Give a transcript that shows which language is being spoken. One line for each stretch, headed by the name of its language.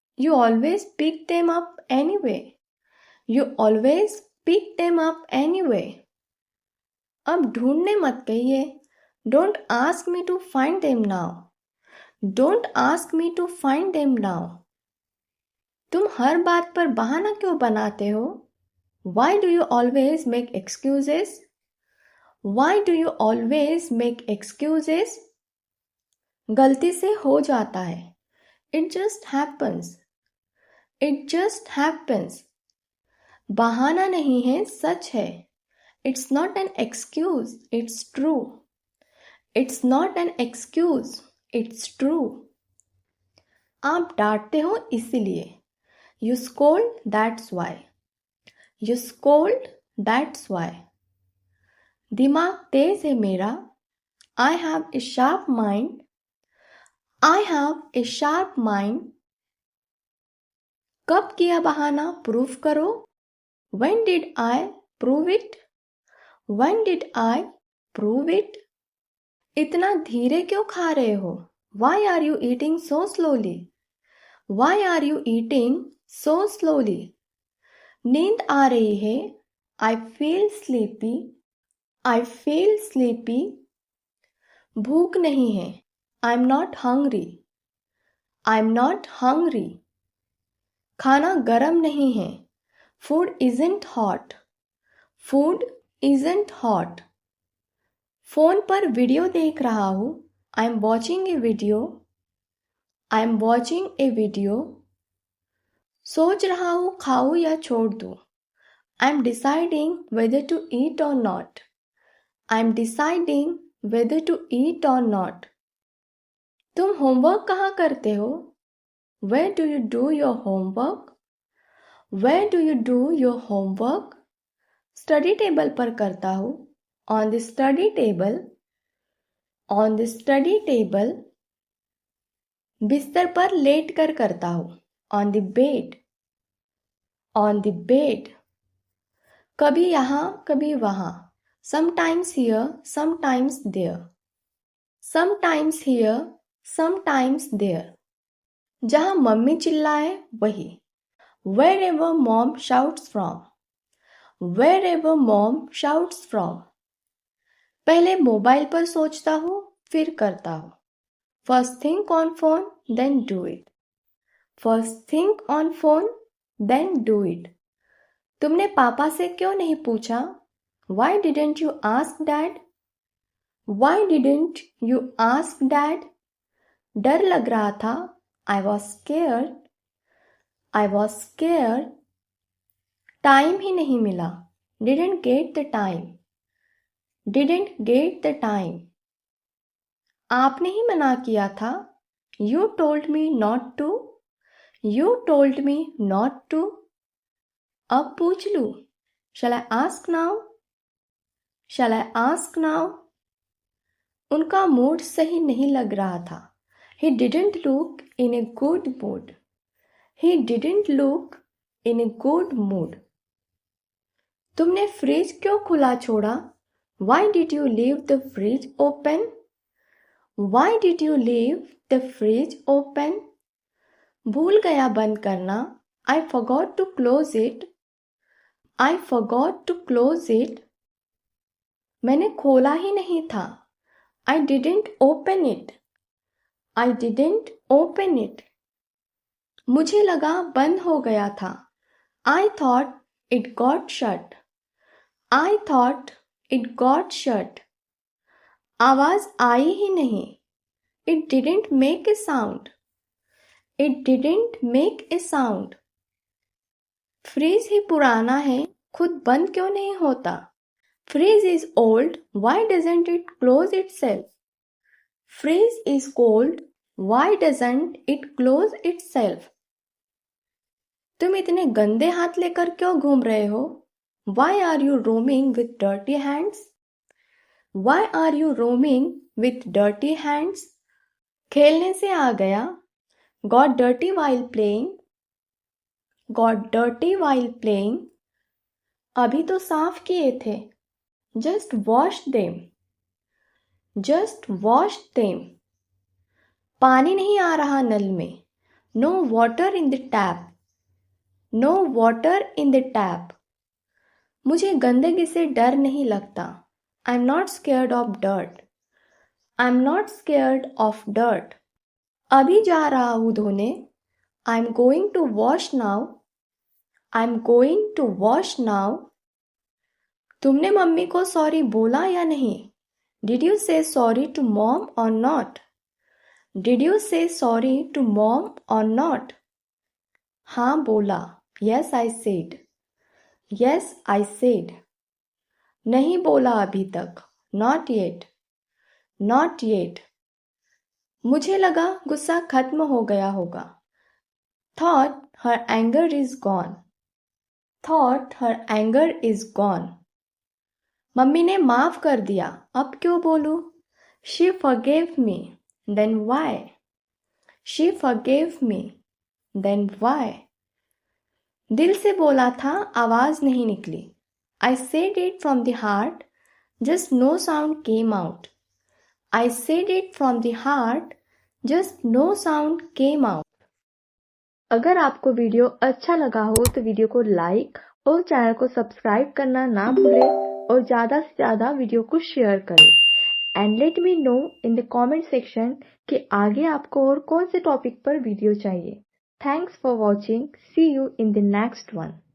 English: You always pick them up anyway. You always pick them up anyway.
Hindi: अब ढूंढने मत कहिए.
English: Don't ask me to find them now. Don't ask me to find them now.
Hindi: तुम हर बात पर बहाना क्यों बनाते हो?
English: Why do you always make excuses? Why do you always make excuses?
Hindi: गलती से हो जाता है.
English: It just happens. It just happens.
Hindi: बहाना नहीं है, सच है.
English: It's not an excuse, it's true. It's not an excuse, it's true.
Hindi: आप डांटते हो इसीलिए.
English: You scold, that's why. You scold, that's why.
Hindi: दिमाग तेज है मेरा.
English: I have a sharp mind. I have a sharp mind.
Hindi: कब किया बहाना, प्रूफ करो.
English: When did I prove it? When did I prove it?
Hindi: इतना धीरे क्यों खा रहे हो?
English: Why are you eating so slowly? Why are you eating so slowly?
Hindi: नींद आ रही है.
English: I feel sleepy. I feel sleepy.
Hindi: भूख नहीं है.
English: I'm not hungry. I'm not hungry.
Hindi: खाना गरम नहीं है.
English: Food isn't hot. Food isn't hot.
Hindi: Phone पर वीडियो देख रहा हूँ.
English: I'm watching a video. I'm watching a video.
Hindi: सोच रहा हूँ खाऊं या छोड़ दूँ.
English: I'm deciding whether to eat or not. I'm deciding whether to eat or not.
Hindi: तुम होमवर्क कहाँ करते हो?
English: Where do you do your homework? Where do you do your homework?
Hindi: Study table पर करता हूँ.
English: On the study table. On the study table.
Hindi: बिस्तर पर late कर करता हूँ.
English: On the bed. On the bed.
Hindi: कभी यहाँ कभी वहाँ.
English: Sometimes here, sometimes there. Sometimes here, sometimes there.
Hindi: जहाँ मम्मी चिल्लाए वही.
English: Wherever mom shouts from. Wherever mom shouts from.
Hindi: पहले मोबाइल पर सोचता हूँ, फिर करता हूँ.
English: First think on phone, then do it. First think on phone, then do it.
Hindi: तुमने पापा से क्यों नहीं पूछा?
English: Why didn't you ask dad? Why didn't you ask dad?
Hindi: डर लग रहा था.
English: I was scared. I was scared.
Hindi: Time ही नहीं मिला.
English: Didn't get the time. Didn't get the time.
Hindi: आपने ही मना किया था.
English: You told me not to. You told me not to.
Hindi: अब पूछ लूं.
English: Shall I ask now? Shall I ask now?
Hindi: उनका मूड सही नहीं लग रहा था.
English: He didn't look in a good mood. He didn't look in a good mood.
Hindi: तुमने फ्रिज क्यों खुला छोड़ा?
English: Why did you leave the fridge open? Why did you leave the fridge open?
Hindi: भूल गया बंद करना.
English: I forgot to close it. I forgot to close it.
Hindi: मैंने खोला ही नहीं था.
English: I didn't open it. I didn't open it.
Hindi: मुझे लगा बंद हो गया था.
English: I thought it got shut. I thought it got shut.
Hindi: आवाज आई ही नहीं.
English: It didn't make a sound. It didn't make a sound.
Hindi: Fridge ही पुराना है, खुद बंद क्यों नहीं होता?
English: Freeze is old, why doesn't it close itself? Freeze is cold, why doesn't it close itself?
Hindi: तुम इतने गंदे हाथ लेकर क्यों घूम रहे हो?
English: Why are you roaming with dirty hands? Why are you roaming with dirty hands?
Hindi: खेलने से आ गया.
English: Got dirty while playing. Got dirty while playing.
Hindi: अभी तो साफ किए थे.
English: Just wash them. Just wash them.
Hindi: पानी नहीं आ रहा नल में.
English: No water in the tap. No water in the tap.
Hindi: मुझे गंदगी से डर नहीं लगता.
English: I'm not scared of dirt. I'm not scared of dirt.
Hindi: अभी जा रहा हूँ धोने.
English: I'm going to wash now. I'm going to wash now.
Hindi: तुमने मम्मी को सॉरी बोला या नहीं?
English: Did you say sorry to mom or not? Did you say sorry to mom or not?
Hindi: हाँ बोला.
English: Yes, I said. Yes, I said.
Hindi: नहीं बोला अभी तक.
English: Not yet. Not yet.
Hindi: मुझे लगा गुस्सा खत्म हो गया होगा.
English: Thought her anger is gone. Thought her anger is gone.
Hindi: Mummy ने माफ कर दिया. अब क्यों बोलूं?
English: She forgave me. Then why? She forgave me. Then why?
Hindi: दिल से बोला था, आवाज नहीं निकली.
English: I said it from the heart, just no sound came out. I said it from the heart, just no sound came out.
Hindi: अगर आपको video अच्छा लगा हो तो वीडियो को लाइक और चैनल को सब्सक्राइब करना ना भूलें और ज़्यादा से ज़्यादा वीडियो को शेयर करें.
English: and let me know in the comment section
Hindi: कि आगे आपको और कौन से टॉपिक पर वीडियो चाहिए.
English: Thanks for watching. See you in the next one.